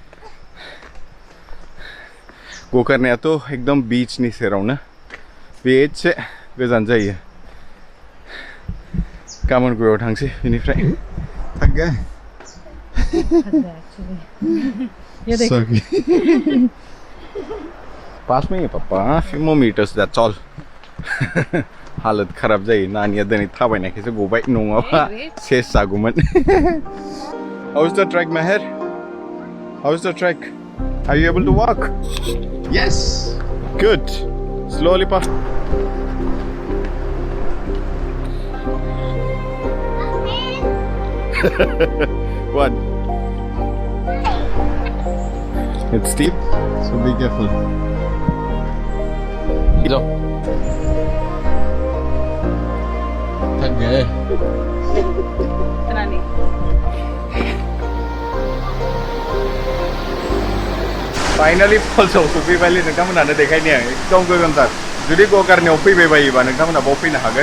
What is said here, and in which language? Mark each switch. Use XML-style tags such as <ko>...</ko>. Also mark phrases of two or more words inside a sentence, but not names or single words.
<brx>गोकर्णयाथ' एकदम बीच नि सेरावनो बे एसे गोजान जायो. गाबोन गयाव थांसै बेनिफ्राय. थांगा. Sorry.</brx> <hi>पास में ही पापा.</hi> <en>few more meters that's all.</en> <hi>हालत खराब</hi> <brx>जायो. नानिया दिनै थाबायनायखायसो गबाय नङाबा सेस जागौमोन.</brx> <en>How's the trek, Meher? How's the trek? Are you able to walk? Yes. Good. Slowly pass. What? It's steep, so be careful. Go.</en> <hi>थक गए.</hi> <brx>फाइनली फल्सआव सफैबायलै नोंथांमोनानो देखायनि आं एकदम गोगोमथार. जुदि गोकर्णयाव फैबाय बायोबा नोंथांमोना बाव फैनो हागोन.</brx>